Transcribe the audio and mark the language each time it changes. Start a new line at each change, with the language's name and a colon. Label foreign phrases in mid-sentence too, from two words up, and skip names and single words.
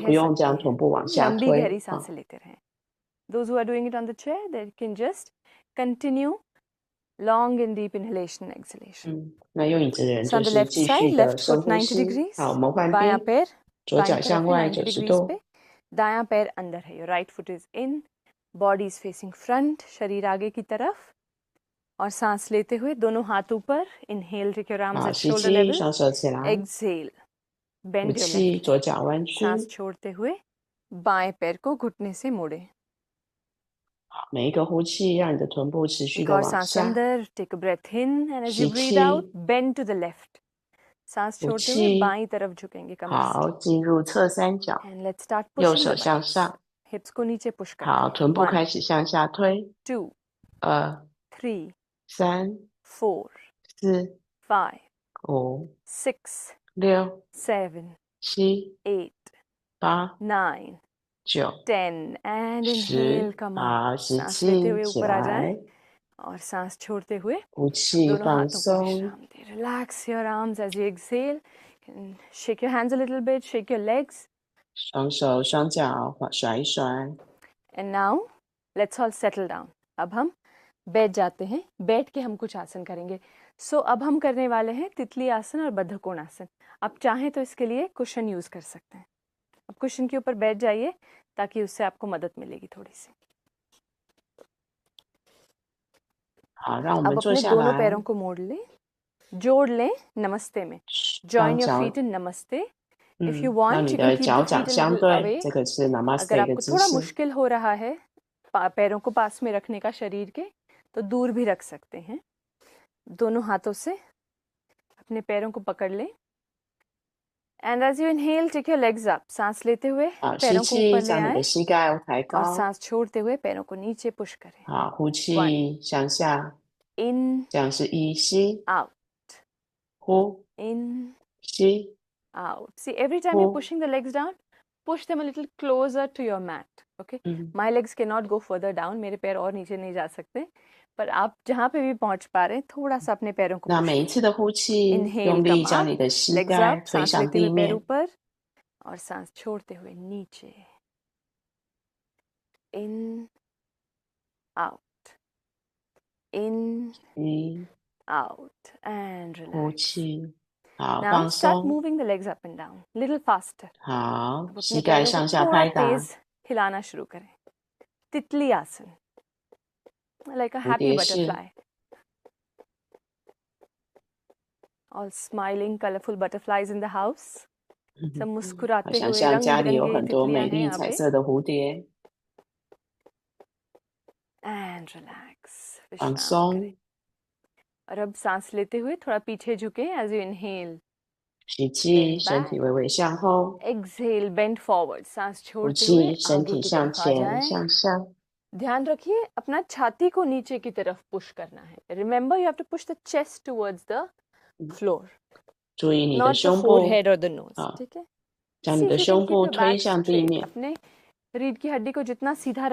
Chinese: 不用
Hindi: सकते
Chinese: 将
Hindi: हैं।
Chinese: 臀部往下
Hindi: लंबी
Chinese: 推。
Hindi: गहरी
Chinese: 好，
Hindi: सांसें लेते रहें।
English: Those who are doing it on the chair, they can just continue long and deep inhalation and exhalation.
Chinese: 那用椅子的人
English: So
Chinese: 就
English: on the
Chinese: 是
English: left
Chinese: 继
English: side,
Chinese: 续的
English: left
Chinese: 深
English: foot
Chinese: 呼
English: 90
Chinese: 吸。
English: degrees.
Chinese: 好，我们换
Hindi: बायां
Chinese: 边，
Hindi: पैर
Chinese: 左
Hindi: बाईं
Chinese: 脚
Hindi: तरफ
Chinese: 向
Hindi: है
Chinese: 外
Hindi: 90
Chinese: 90
English: degrees
Chinese: 度。
Hindi: पे। दायां पैर अंदर है।
English: Your right foot is in, body is facing front,
Hindi: शरीर आगे की तरफ। और सांस लेते हुए दोनों हाथ ऊपर।
English: Inhale, take your arms
Chinese: 好，
English: at
Chinese: 吸
English: shoulder
Chinese: 气，
English: level.
Chinese: 双手起来。
English: Exhale,
Chinese: 呼
English: bend your
Chinese: 气，
English: left
Chinese: 左
English: leg.
Chinese: 脚弯曲。
Hindi: सांस छोड़ते हुए बाएं पैर को घुटने से मोड़े।
Chinese: 每一个呼气，让你的臀部持续
Hindi: एक
Chinese: 的
Hindi: और
Chinese: 往
Hindi: सांस
Chinese: 下。
Hindi: अंदर,
English: take a breath in and as you
Chinese: 吸
English: breathe out,
Chinese: 气，
English: bend to the left.
Hindi: सांस
Chinese: 呼
Hindi: छोड़ते हुए
Chinese: 气。
Hindi: बाईं तरफ झुकेंगे कमर से।
Chinese: 好，进入侧三角，
English: And let's start
Chinese: 右
English: pushing
Chinese: 手
English: the
Chinese: 向
English: buttocks.
Chinese: 上。
Hindi: Hips को नीचे push
Chinese: 好，
Hindi: करते
Chinese: 臀
Hindi: हैं।
Chinese: 部开
English: 1,
Chinese: 始向下推。
English: 2,
Chinese: 2、
English: 3,
Chinese: 3、
English: 4,
Chinese: 4、
English: 5,
Chinese: 5、
English: 6,
Chinese: 6、
English: 7,
Chinese: 7、
English: 8,
Chinese: 8、
English: 9,
Chinese: 9、
English: 10 and
Chinese: 10。
English: inhale, come up.
Chinese: 好，吸
Hindi: सांस लेते
Chinese: 气
Hindi: हुए
Chinese: 起
Hindi: ऊपर आ जाएं
Chinese: 来，
Hindi: और सांस छोड़ते हुए
Chinese: 呼气
Hindi: दोनों
Chinese: 放
Hindi: हाथों को
Chinese: 松。
Hindi: विश्राम दें।
English: Relax your arms as you exhale. And shake your hands a little bit, shake your legs.
Chinese: 双手双脚甩一甩。
English: And now let's all settle down.
Hindi: अब हम बैठ जाते हैं। बैठ के हम कुछ आसन करेंगे। सो अब हम करने वाले हैं तितली आसन और बद्धकोण आसन। आप चाहें तो इसके लिए कुशन यूज कर सकते हैं। अब कुशन के ऊपर बैठ जाइए ताकि उससे आपको मदद मिलेगी थोड़ी सी।
Chinese: 好，让我
Hindi: अब
Chinese: 们坐
Hindi: अपने
Chinese: 下
Hindi: दोनों
Chinese: 来，
Hindi: पैरों को मोड़ लें, जोड़ लें नमस्ते में।
Chinese: 双
English: Join your
Chinese: 脚，
English: feet in namaste. If you
Chinese: 让
English: want,
Chinese: 你
English: you
Chinese: 的
English: can keep
Chinese: 脚
English: the
Chinese: 掌
English: feet a
Chinese: 相
English: little
Chinese: 对，
English: away.
Chinese: 这个是
Hindi: अगर
Chinese: Namaste 的
Hindi: आपको
Chinese: 姿
Hindi: थोड़ा
Chinese: 势。
Hindi: मुश्किल हो रहा है पैरों को पास में रखने का शरीर के, तो दूर भी रख सकते हैं। दोनों हाथों से अपने पैरों को पकड़ लें।
English: And as you inhale, take your legs up.
Hindi: सांस लेते हुए
Chinese: 好，吸
Hindi: पैरों को
Chinese: 气，
Hindi: ऊपर ले
Chinese: 将你
Hindi: आए
Chinese: 的膝盖抬
Hindi: और
Chinese: 高。
Hindi: सांस छोड़ते हुए पैरों को नीचे पुश करें।
Chinese: 好，呼气向下，
English: In,
Chinese: 这样是一吸
English: out,
Chinese: 呼
English: in,
Chinese: 吸
English: out. See, every time you're
Chinese: 呼，
English: pushing the legs down, push them a little closer to your mat. Okay?
Chinese: 嗯，
English: My legs cannot go further down.
Hindi: मेरे पैर और नीचे नहीं जा सकते. पर आप जहाँ पे भी पहुँच पा रहे हैं, थोड़ा सा अपने पैरों को
Chinese: 那
English: push
Chinese: 每一
Hindi: करिए.
Chinese: 次的呼气，
English: Inhale,
Chinese: 用力
English: come
Chinese: 将
English: up,
Chinese: 你的膝
English: legs
Chinese: 盖
English: up,
Chinese: 推
Hindi: सांस
Chinese: 向
Hindi: लेते
Chinese: 地
Hindi: हुए पैर
Chinese: 面，
Hindi: ऊपर और सांस छोड़ते हुए नीचे.
English: In, out, in,
Chinese: 吸，
English: out, and
Chinese: 呼
English: relax.
Chinese: 气，好，
English: Now
Chinese: 放
English: start
Chinese: 松，
English: moving the legs up and down, little faster.
Chinese: 好，
Hindi: अब अपने
Chinese: 膝盖
Hindi: पैरों को
Chinese: 上下
Hindi: थोड़ा
Chinese: 拍打，
Hindi: तेज हिलाना शुरू करें. तितली आसन,
English: like a
Chinese: 蝴
English: happy
Chinese: 蝶式，
English: butterfly. All smiling, colorful butterflies in the house.
Hindi: सब
Chinese: 好
Hindi: मुस्कुराते
Chinese: 像
Hindi: हुए
Chinese: 像
Hindi: रंग
Chinese: 家里有
Hindi: बिरंगे
Chinese: 很多
Hindi: तितलियां
Chinese: 美
Hindi: हैं
Chinese: 丽
Hindi: यहाँ
Chinese: 彩
Hindi: पे.
Chinese: 色的蝴蝶，
English: And relax.
Chinese: 放
Hindi: विश्राम
Chinese: 松，
Hindi: करें. और अब सांस लेते हुए थोड़ा पीछे झुके
English: as you inhale.
Chinese: 吸气，
English: Bend
Chinese: 身体
English: back.
Chinese: 微微向后，
English: Exhale, bend forward.
Hindi: सांस
Chinese: 呼
Hindi: छोड़ते हुए
Chinese: 气，身
Hindi: आगे
Chinese: 体
Hindi: की
Chinese: 向
Hindi: तरफ आ
Chinese: 前
Hindi: जाएं.
Chinese: 向上，
Hindi: ध्यान रखिए अपना छाती को नीचे की तरफ पुश करना है.
English: Remember you have to push the chest towards the floor,
Chinese: 注意你的
English: not the
Chinese: 胸部，
English: forehead or the nose.
Chinese: 好，
Hindi: ठीक है?
Chinese: 将
English: See
Chinese: 你
English: if
Chinese: 的
English: you can
Chinese: 胸
English: keep
Chinese: 部
English: your
Chinese: 推
English: back
Chinese: 向地
English: straight.
Chinese: 面，
Hindi: अपने रीढ़ की हड्डी को जितना सीधा